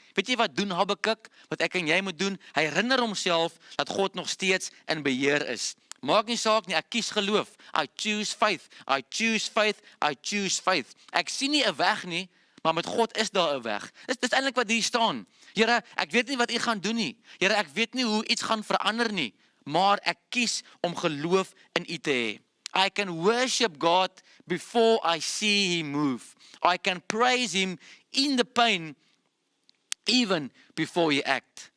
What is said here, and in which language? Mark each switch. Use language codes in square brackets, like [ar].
[af] Weet jy wat doen Habakuk? Wat ek en jy moet doen? Hy herinner homself dat God nog steeds in beheer is. Maak nie saak nie, ek kies geloof. [en] I choose faith. I choose faith. I choose faith. [af] Ek sien nie 'n weg nie, maar met God is daar 'n weg. Dis eintlik wat hier staan. Here, ek weet nie wat u gaan doen nie. Here, ek weet nie hoe iets gaan verander nie, maar ek kies om geloof in u te hê. [en] I can worship God before I see him move. I can praise him in the pain even before he act.